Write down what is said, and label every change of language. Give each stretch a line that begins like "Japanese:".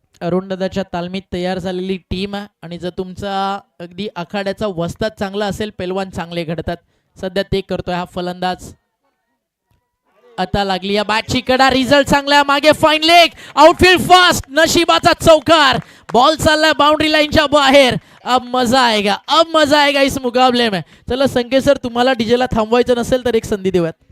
Marathi: अरुण दादाच्या तालमीत तयार झालेली टीम आहे आणि जर तुमचा अगदी आखाड्याचा वस्ताद चांगला असेल, पैलवान चांगले घडतात. सध्या ते करतोय हा फलंदाज. आता लागली या बॅटची कडा, रिझल्ट चांगला, मागे फाईन लेग, आउटफील्ड फास्ट, नशिबाचा चौकार, बॉल चाललाय बाउंड्री लाईनच्या बाहेर.
Hindi: अब मजा आएगा, अब मजा आएगा इस मुकाबले में.
Marathi: चला संकेत सर, तुम्हाला डीजेला थांबवायचं नसेल तर एक संधी देऊयात.